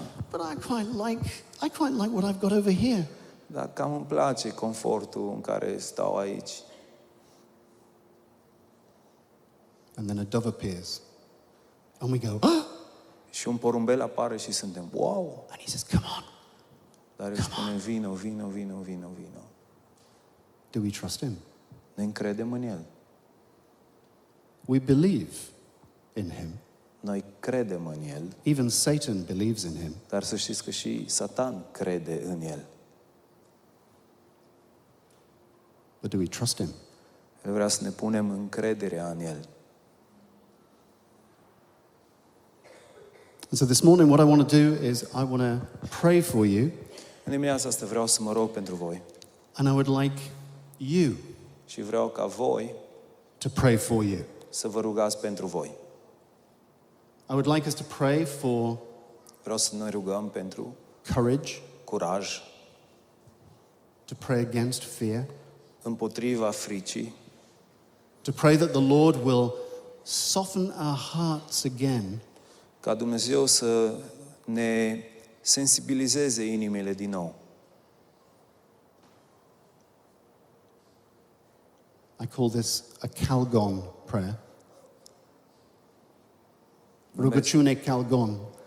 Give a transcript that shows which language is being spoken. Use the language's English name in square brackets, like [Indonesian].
[English] but I quite like what I've got over here. [Romanian] dar cam îmi place confortul în care stau aici. [English] And then a dove appears. And we go, oh! [Romanian] Și un porumbel apare și suntem, wow! [English] And he says, come on. [Romanian] Dar îi spune, vino. [English] Do we trust him? [Romanian] Ne încredem în El. [English] We believe in him. [Romanian] Noi credem în El, [English] Even Satan believes in him. [Romanian] dar să știți că și Satan crede în El. [English] But do we trust him? [Romanian] El vrea să ne punem încrederea în El. [English] And so this morning what I want to do is I want to pray for you, [Romanian] În dimineața asta vreau să mă rog pentru voi [English] and I would like you [Romanian] și vreau ca voi [English] to pray for you. [Romanian] să vă rugați pentru voi. [English] I would like us to pray for [Romanian] Vreau să ne rugăm pentru [English] courage, [Romanian] curaj, [English] to pray against fear, [Romanian] împotriva fricii, [English] to pray that the Lord will soften our hearts again [Romanian] ca Dumnezeu să ne sensibilizeze inimile din nou. [English] I call this a Calgon prayer. [Romanian] Rugăciune Calgon.